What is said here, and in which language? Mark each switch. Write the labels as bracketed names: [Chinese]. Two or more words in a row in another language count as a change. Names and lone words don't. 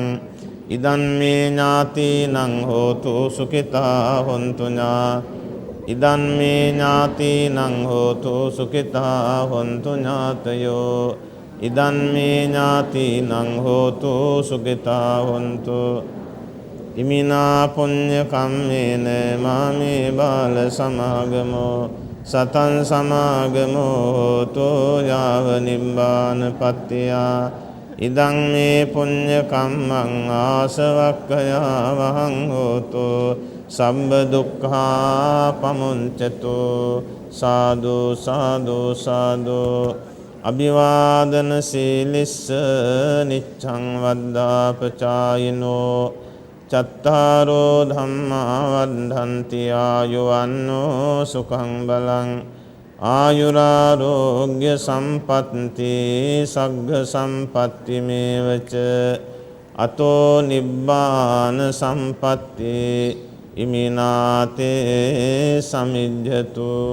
[Pali] ඉදන් මේ ඥාතිනං හෝතු සුඛිතා හොන්තු ඥා. ඉදන් මේ ඥාතිනං හෝතු සුඛිතා හොන්තු ඥාතයෝ. ඉදන් මේ ඥාතිනං හෝතු සුඛිතා හොන්තු. ඉමිනා පුඤ්ඤ කම්මේන මාමේ බාල සමාගමෝ සතං සමාගමෝ හෝතු යාව නිබ්බාන පත්තියා. ඉදං මේ පුඤ්ඤ කම්මං ආසවක්ඛයා වහං හෝතු සම්බ දුක්ඛා පමුඤ්චතු. සාදු සාදු සාදු. අභිවාදන සීලිස්ස නිච්ඡං වද්දාපචායිනෝ චත්තාරෝ ධම්මා වද්ධන්ති ආයුවන්නෝ සුඛං බලං. ආයුරාරෝග්‍ය සම්පත්ති සග්ග සම්පත්ති මේවච අතෝ නිබ්බාන සම්පත්ති ඉමිනාතේ සමිජ්ජතු.